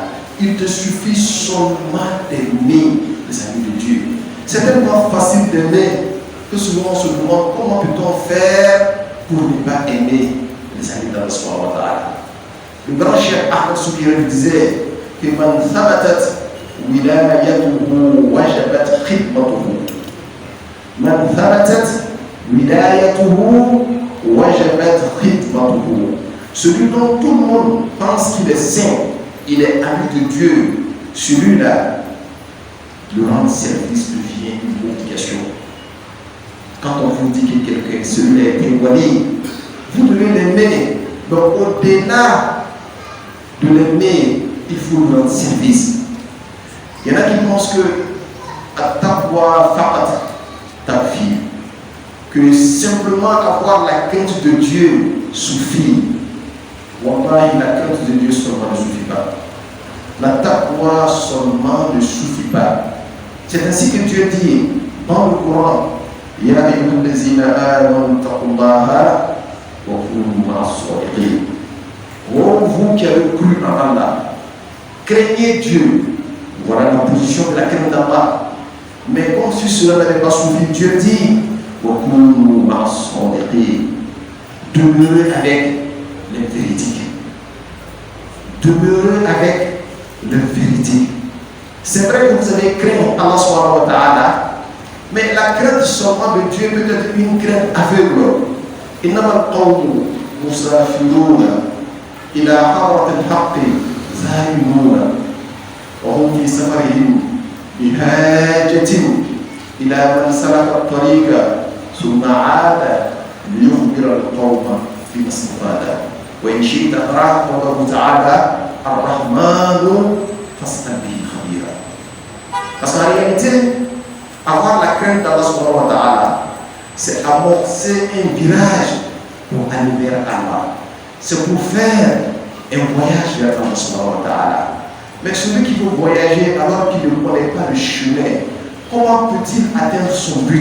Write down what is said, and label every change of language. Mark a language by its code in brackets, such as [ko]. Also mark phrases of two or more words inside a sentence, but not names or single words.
[fr] Il te suffit seulement d'aimer les amis de Dieu. C'est tellement facile d'aimer que souvent on se demande comment peut-on faire pour ne pas aimer les amis d'Allah [ar] سبحانه وتعالى. [fr] Le grand cheikh Ahmed Soukiri disait que [ar] من ثبتت ولايته وجبت خدمته. من ثبتت ولايته وجبت خدمته. [fr] Celui dont tout le monde pense qu'il est saint, il est ami de Dieu, celui-là, le rendre service devient une obligation. Quand on vous dit que quelqu'un, celui-là est un wali, vous devez l'aimer. Donc au-delà de l'aimer, il faut lui rendre service. Il y en a qui pensent que [ar] التقوى فقط تكفي, [fr] que simplement avoir la crainte de Dieu suffit. Wallahi, la crainte de Dieu seulement ne suffit pas. La taqwa seulement ne suffit pas. C'est ainsi que Dieu dit dans le Coran, [ar] يا أيها الذين آمنوا اتقوا الله وكونوا مع الصادقين. [fr] Oh, vous qui avez cru en Allah, craignez Dieu. Voilà la position de la crainte d'Allah. Mais comme si cela n'avait pas suffi, Dieu dit [ar] وكونوا مع الصادقين. [fr] Demeurez avec les véridiques. Demeurez avec les véridiques. C'est vrai que vous avez craint Allah [ar] سبحانه وتعالى, [fr] mais la crainte seulement de Dieu peut être une crainte aveugle. [ar] إنما القوم مسافرون إلى حضرة الحق ذاهبون وهم في سفرهم بحاجة إلى من سلك الطريق ثم عاد ليخبر القوم فيما استفاد وإن شئت قرأت قوله تعالى الرحمن فاسأل به خبيرا. [fr] Parce qu'en réalité, avoir la crainte d'Allah [ar] سبحانه وتعالى, [fr] c'est amorcer un virage pour aller vers Allah. C'est pour faire un voyage vers Allah [ar] سبحانه وتعالى. [fr] Mais celui qui veut voyager alors qu'il ne connaît pas le chemin, comment peut-il atteindre son but?